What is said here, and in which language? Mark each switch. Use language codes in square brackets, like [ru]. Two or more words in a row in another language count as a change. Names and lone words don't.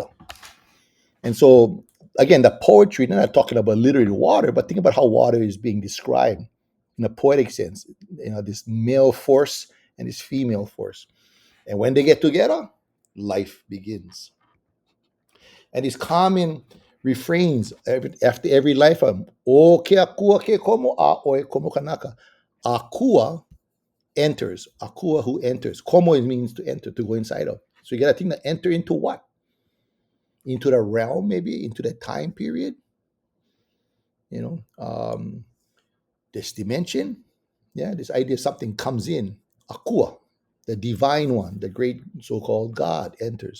[en] And so, again, the poetry, not talking about literally water, but think about how water is being described in a poetic sense. You know, this male force and this female force. And when they get together, life begins. And these common refrains after every life form, [haw] o ke akua ke komo a oe komo kanaka. [en] Akua enters. Akua who enters. Komo means to enter, to go inside of. So you got to think that enter into what? Into the realm, maybe into the time period. You know, this dimension. Yeah, this idea of something comes in. Akua, the divine one, the great so-called God enters.